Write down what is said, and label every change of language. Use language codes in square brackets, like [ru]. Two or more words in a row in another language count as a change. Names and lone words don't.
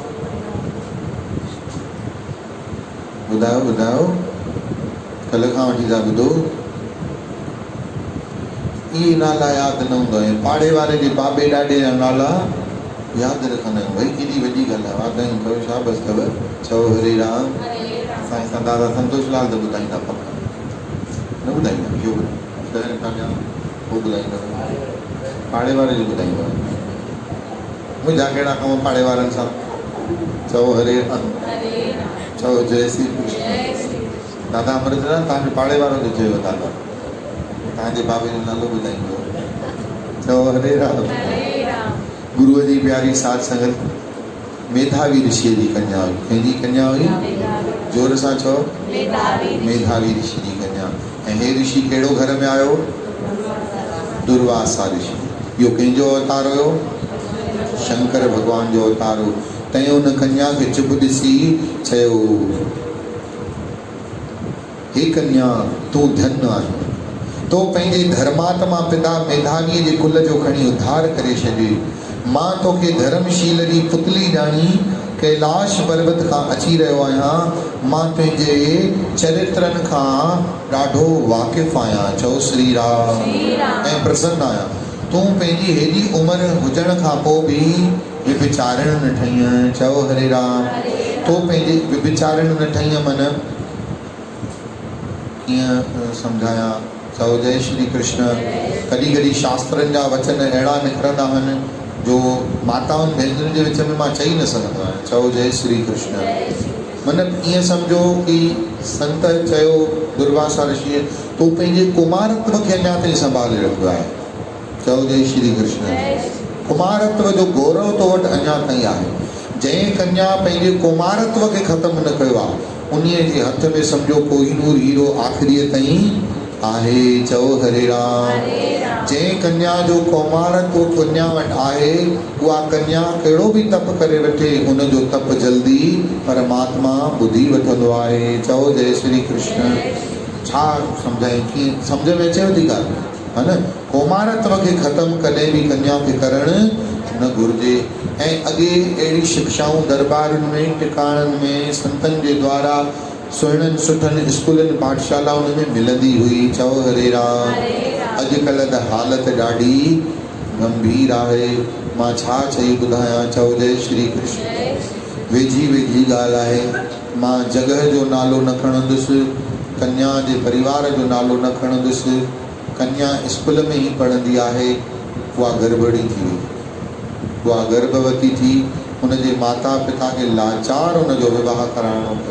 [sd] ॿुधायो ॿुधायो, कल्ह खां वठी था ॿुधो। इहे नाला यादि न हूंदो आहे। पाड़े वारे जे बाबे ॾाॾे जा नाला यादि रखंदा आहियूं। भई केॾी वॾी ॻाल्हि आहे। वाधायूं कयो, शाबस अथव। चओ हरे राम। असां दादा संतोष लाल त ॿुधाईंदा, पक न ॿुधाईंदा, इहो शहर खां ॼाण पोइ ॿुधाईंदव। पाड़े वारे जो ॿुधाईंदव। मुंहिंजा कहिड़ा कम पाड़े वारनि सां? चओ हरे राम। चओ जय श्री कृष्ण। दादा अमृतराम, तव्हांजे पाड़े वारो जो चयो दादा, तव्हांजे बाबे जो नालो ॿुधाईंदो। चओ हरे राम। गुरुअ जी प्यारी साध संगत मेधावी ऋषि जी कन्या हुई। कंहिंजी कन्या हुई? जोर सां चओ। मेधावी ऋषि जी कन्या। ऐं हे ऋषि कहिड़ो घर में आयो? दुर्वासा ऋषि। इहो कंहिंजो अवतार हुयो? शंकर भगवान जो अवतार हो। तंहिं उन कन्या खे चुप ॾिसी चयो, हे कन्या तूं धन्य आहीं, तो पंहिंजे धर्मात्मा पिता मेधावीअ जे कुल जो खणी उद्धार करे छॾियो। मां तोखे धर्मशील जी पुतली ॼाणी कैलाश पर्वत खां अची रहियो आहियां। मां तुंहिंजे चरित्रनि खां ॾाढो वाक़िफ़ आहियां। चओ श्री राम। ऐं प्रसन्न आहियां। तूं पंहिंजी हेॾी उमिरि हुजण खां पोइ बि विभिचारण न ठही आहीं। चओ हरे राम। तो पंहिंजे विभिचारण न ठही मन कीअं सम्झायां? चओ जय श्री कृष्ण। कॾहिं कॾहिं शास्त्रनि जा वचन अहिड़ा निकिरंदा आहिनि जो माताउनि भेनरुनि जे विच में मां चई न सघंदो आहियां। चओ जय श्री कृष्ण। मतिलबु ईअं सम्झो कि संत चयो दुर्वासा ऋषिअ, तूं पंहिंजे कुमारत्व खे अञा ताईं संभाले रखियो आहे। चओ जय श्री कृष्ण। कुमारत्व जो गौरव तो वटि अञा ताईं आहे। जंहिं कन्या पंहिंजे कुमारत्व खे ख़तमु न कयो आहे, उन्हीअ जे हथ में सम्झो कोहिनूर हीरो आख़िरीअ ताईं आहे। चओ हरे राम। जंहिं कन्या जो कुमारत्व कन्या वटि आहे, उहा कन्या कहिड़ो बि तप करे वठे, उनजो तप जल्दी परमात्मा ॿुधी वठंदो आहे। चओ जय श्री कृष्ण। छा सम्झाई? कीअं सम्झ में अचेव थी ॻाल्हि? है न? कुमारत्व खे ख़तमु कॾहिं बि कन्या खे करणु न घुरिजे। ऐं अॻे अहिड़ी शिक्षाऊं दरबारुनि में, टिकाणनि में संतनि जे द्वारा सुहिणनि सुठनि स्कूलनि पाठशालाउनि में मिलंदी हुई। चओ हरे राम। अॼुकल्ह त हालत ॾाढी गंभीर आहे। मां छा चई ॿुधायां? चओ जय श्री कृष्ण। वेझी वेझी ॻाल्हि आहे। मां जॻह जो नालो न खणंदुसि, कन्या जे परिवार जो नालो न खणंदुसि। कन्या स्कूल में ही पढ़ंदी आहे। उहा गड़बड़ी थी वई, उहा गर्भवती थी। उनजे माता पिता खे लाचार उनजो विवाह कराइणो पियो।